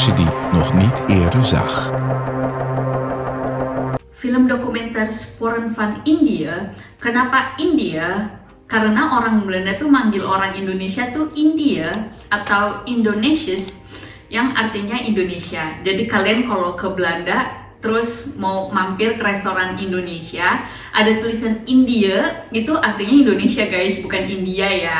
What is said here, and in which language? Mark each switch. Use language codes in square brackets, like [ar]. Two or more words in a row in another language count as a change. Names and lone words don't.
[nl] je die nog niet eerder zag. [id] Film dokumenter Sporen van India. Kenapa India? Karena orang Belanda tuh manggil orang Indonesia tuh India atau Indonesius, yang artinya Indonesia. Jadi kalian kalau ke Belanda terus mau mampir ke restoran Indonesia, ada tulisan India, itu artinya Indonesia guys, bukan India ya.